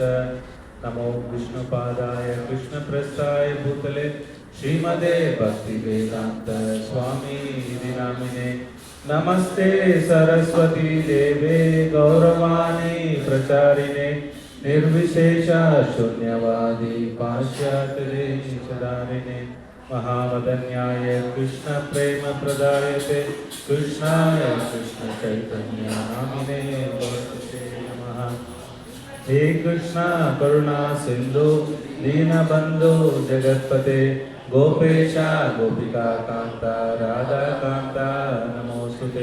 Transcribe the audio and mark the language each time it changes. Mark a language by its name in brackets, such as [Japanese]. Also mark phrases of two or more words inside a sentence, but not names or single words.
[Sanskrit] ನಮೋ ವಿಷ್ಣು ಪಾದಾಯ ಕೃಷ್ಣ ಪ್ರಸ್ಥಾಯ ಭೂತಲೆ ಶ್ರೀಮದೇ ಭಕ್ತಿ ವೇದಾಂತ ಸ್ವಾಮಿ ನಾಮಿನೇ. ನಮಸ್ತೆ ಸರಸ್ವತಿ ದೇವೇ ಗೌರವಾಣಿ ಪ್ರಚಾರಿಣೆ ನಿರ್ವಿಶೇಷ ಶೂನ್ಯವಾದಿ ಪಾಶ್ಚಾತ್ಯ ದೇಶಧಾರಿಣೆ. महावदन्याय कृष्ण प्रेम प्रदायते कृष्णाय कृष्ण चैतन्य नामिने नमस्ते नमः। हे कृष्ण करुणा सिंधु दीनबंधु जगत्पते गोपेश गोपिका कांता राधा कांता नमोस्तुते।